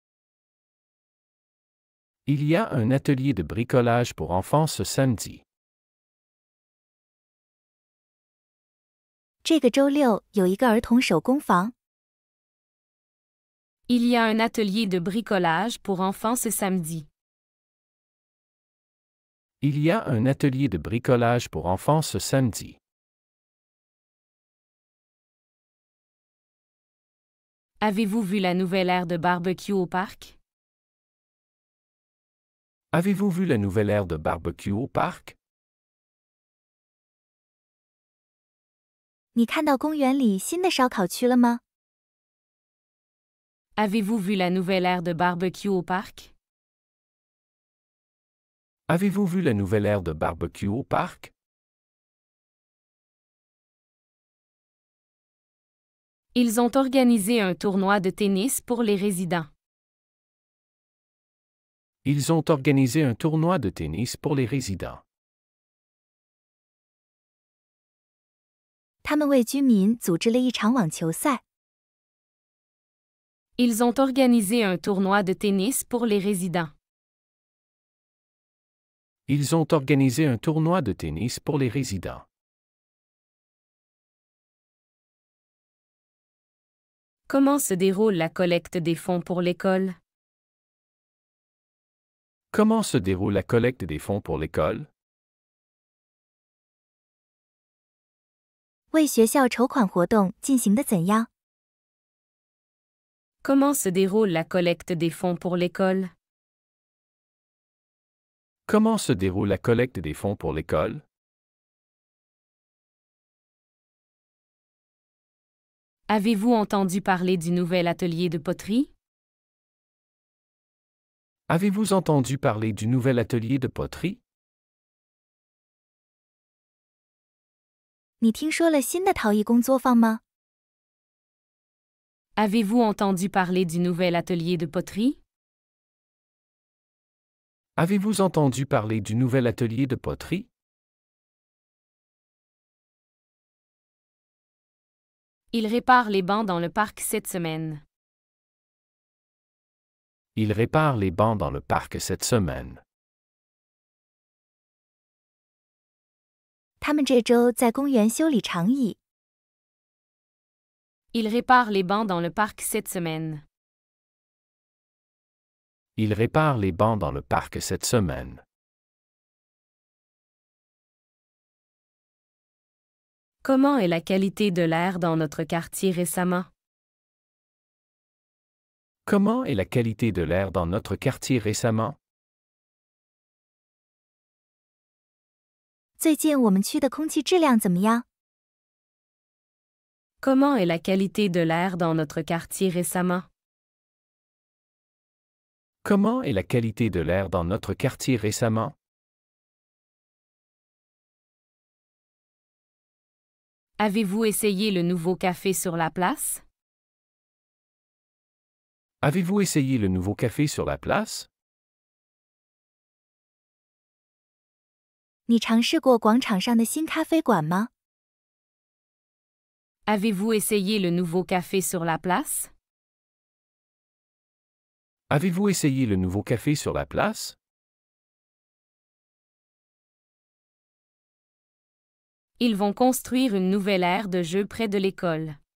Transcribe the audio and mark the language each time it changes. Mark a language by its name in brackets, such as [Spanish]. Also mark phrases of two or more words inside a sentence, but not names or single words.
[French] Il y a un atelier de bricolage pour enfants ce samedi. [Chinese] 这个周六有一个儿童手工坊。 [French] Il y a un atelier de bricolage pour enfants ce samedi. Il y a un atelier de bricolage pour enfants ce samedi. Avez-vous vu la nouvelle aire de barbecue au parc? Avez-vous vu la nouvelle aire de barbecue au parc? [Chinese] 你看到公园里新的烧烤区了吗？ [French] Avez-vous vu la nouvelle aire de barbecue au parc? Avez-vous vu la nouvelle aire de barbecue au parc? Ils ont organisé un tournoi de tennis pour les résidents. Ils ont organisé un tournoi de tennis pour les résidents. [Chinese] 他们为居民组织了一场网球赛。 [French] Ils ont organisé un tournoi de tennis pour les résidents. Ils ont organisé un tournoi de tennis pour les résidents. Comment se déroule la collecte des fonds pour l'école? Comment se déroule la collecte des fonds pour l'école? [Chinese] 为学校筹款活动进行得怎样？ [French] Comment se déroule la collecte des fonds pour l'école? Comment se déroule la collecte des fonds pour l'école? Avez-vous entendu parler du nouvel atelier de poterie? Avez-vous entendu parler du nouvel atelier de poterie? [Chinese] 你听说了新的陶艺工作坊吗？ [French] Avez-vous entendu parler du nouvel atelier de poterie? Avez-vous entendu parler du nouvel atelier de poterie? Il répare les bancs dans le parc cette semaine. Il répare les bancs dans le parc cette semaine. [Chinese] 他们这周在公园修理长椅。 [French] Il répare les bancs dans le parc cette semaine. Il répare les bancs dans le parc cette semaine. Comment est la qualité de l'air dans notre quartier récemment? Comment est la qualité de l'air dans notre quartier récemment? [Chinese] 最近我们区的空气质量怎么样？ [French] Comment est la qualité de l'air dans notre quartier récemment? Comment est la qualité de l'air dans notre quartier récemment? Avez-vous essayé le nouveau café sur la place? Avez-vous essayé le nouveau café sur la place? [Chinese] 你尝试过广场上的新咖啡馆吗？ [French] Avez-vous essayé le nouveau café sur la place? Avez-vous essayé le nouveau café sur la place? Ils vont construire une nouvelle aire de jeu près de l'école.